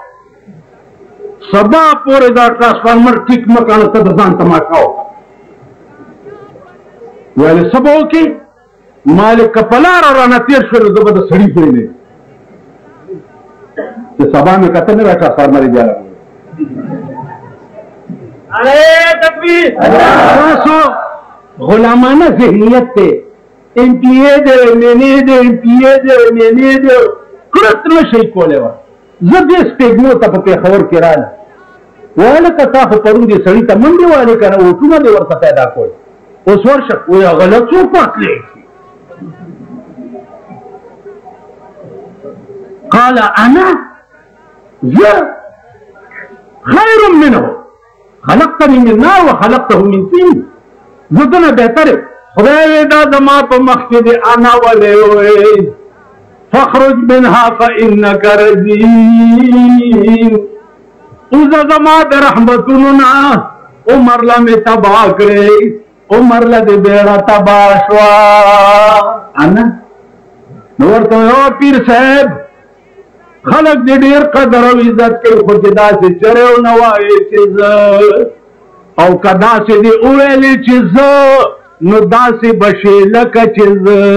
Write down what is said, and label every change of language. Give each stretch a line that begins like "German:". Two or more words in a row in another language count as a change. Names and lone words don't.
Pashto: سبا پورې دا ټرانسفارمر ټیک مه کړه ته د ځان تماشا وکړه ویلې څه به وکړې مالک که په لاره رانه تېر شول زه به د سړي ځای نه یم چې سبا مې کته نه را ټرانسفارمر یې بیا راغلی تاسو غلامانه ذهنیت دی ایم پی اے دی ایم این اے دی ایم پی اے دی ایم این اے دی کړت نه شئ کولی وه زه دې سپېږمو ته په پېښور کې راغلم ویله که تا خو پرون دې سړي ته منډې والې که نه وټونه دې ورته پیدا کول اوس ورشه وایي هغه له څوک وتلی
Arabic: قال انا
Pashto: زه
Arabic: خیر منه خلقتني من نار وخلقته من طين
Pashto: زه دنه بهتر خدای وی دا زما په مخ کې دی انا ولې وی
Arabic: فخرج منها فانك
Pashto: رجيم اوزه زما د رحمتونو نه عمر له مې تباه کړې عمر له دې بیړه تباه شوه انا نو ورته وی پیر صاحب خلق دې ډېر قدر او عزت کوي خو چې داسې چرې ونه وایې چې زه او که داسې دې وویلې چې زه نو داسې به شې لکه چې زه